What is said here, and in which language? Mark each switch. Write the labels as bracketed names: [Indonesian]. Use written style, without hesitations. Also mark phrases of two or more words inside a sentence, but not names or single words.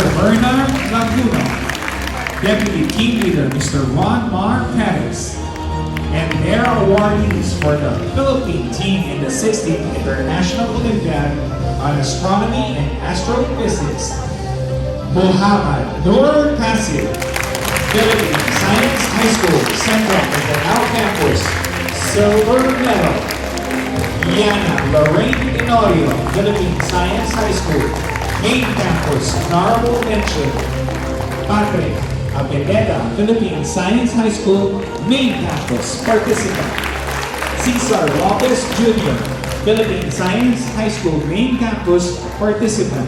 [English] Bernard Laguna. Deputy team leader, Mr. Juan Mar Perez. And their awardees for the Philippine team in the 16th International Olympiad on Astronomy and Astrophysics. Muhammad Nur Kasir, Philippine Science High School, Central Mindanao Campus, silver medal. Yana Lorraine Tenorio, Philippine Science High School, main campus, honorable mention. Patrick Abeleda, Philippine Science High School, main campus, participant. Cesar Lopez Jr., Philippine Science High School, main campus, participant.